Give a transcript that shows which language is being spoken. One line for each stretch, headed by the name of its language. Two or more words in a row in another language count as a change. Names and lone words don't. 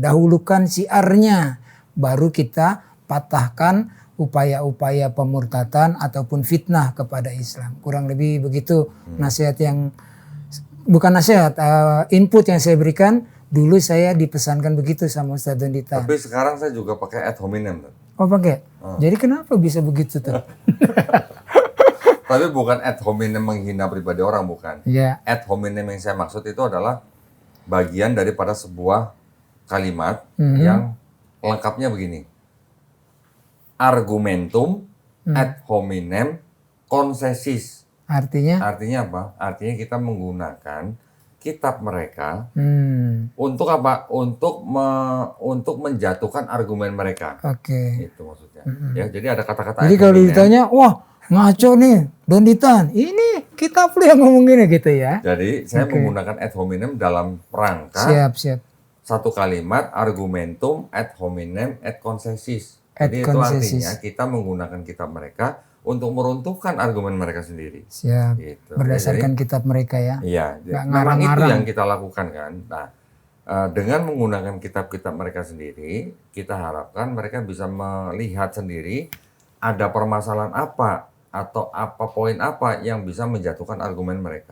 Indonesian: Dahulukan siarnya, baru kita patahkan upaya-upaya pemurtatan ataupun fitnah kepada Islam. Kurang lebih begitu nasihat yang, bukan nasihat, input yang saya berikan. Dulu saya dipesankan begitu sama Ustaz Donditan. Tapi sekarang saya juga pakai
Latin: ad hominem.
Indonesian: Oh pakai? Jadi kenapa bisa begitu tuh? Tapi bukan
Latin: ad hominem
Indonesian: menghina pribadi orang, bukan. Ya.
Latin: Ad hominem
Indonesian: yang saya maksud itu adalah bagian daripada sebuah kalimat yang lengkapnya begini.
Latin: Argumentum ad hominem concessis.
Indonesian: Artinya? Artinya apa? Artinya kita menggunakan kitab mereka untuk apa? Untuk menjatuhkan argumen mereka. Oke. Itu maksudnya. Ya, jadi ada kata-kata. Jadi kalau ditanya, wah ngaco nih, Donditan, ini kitab lu yang ngomong gini gitu ya. Jadi saya menggunakan
Latin: ad hominem
Indonesian: dalam rangka Siap. satu kalimat
Latin: argumentum ad hominem et concessis.
Indonesian: Et Jadi concessis. itu artinya kita menggunakan kitab mereka untuk meruntuhkan argumen mereka sendiri. Siap. Gitu. Berdasarkan kitab mereka ya. Iya, Nggak memang itu ngarang-ngarang. yang kita lakukan kan. Nah, dengan menggunakan kitab-kitab mereka sendiri, kita harapkan mereka bisa melihat sendiri ada permasalahan apa atau apa poin apa yang bisa menjatuhkan argumen mereka.